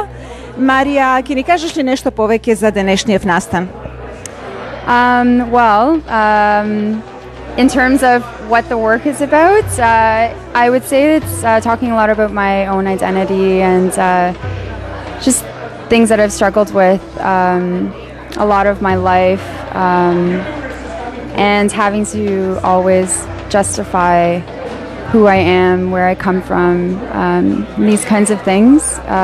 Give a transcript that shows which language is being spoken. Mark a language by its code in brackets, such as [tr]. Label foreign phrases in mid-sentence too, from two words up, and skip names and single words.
[mk] Марија, ќе ни кажеш ли нешто повеќе за денешниот настан? [en] In terms of what the work is about, I would say it's talking a lot about my own identity and just things that I've struggled with a lot of my life, and having to always justify who I am, where I come from, these kinds of things.